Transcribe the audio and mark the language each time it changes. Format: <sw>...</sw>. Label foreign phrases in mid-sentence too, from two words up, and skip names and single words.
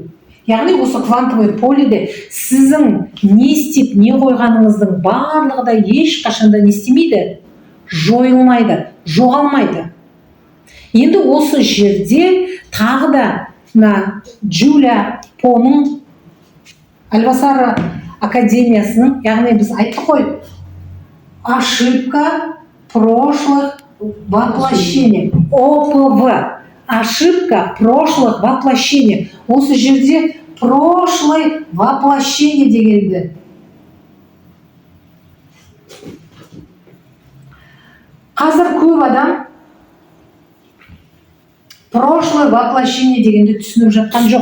<kk>Яғни осы квантовый поледе сіздің не істеп, не қойғаныңыздың барлығы да ешқашанда не істемейді? Жойылмайды, жоғалмайды. Енді осы жерде тағы да Джулия Поның Альбасара академиясының, яғни біз айттық қой,</kk> <ru>ошибка прошлых воплощений, ОПВ. Ошибка прошлых воплощений.</ru> <kk>Осы жерде</kk> <ru>прошлый воплощение</ru> <kk>дегенді қазір көп адам</kk> <ru>прошлое воплощение</ru> <kk>дегенді түсініп жатқан жоқ,</kk>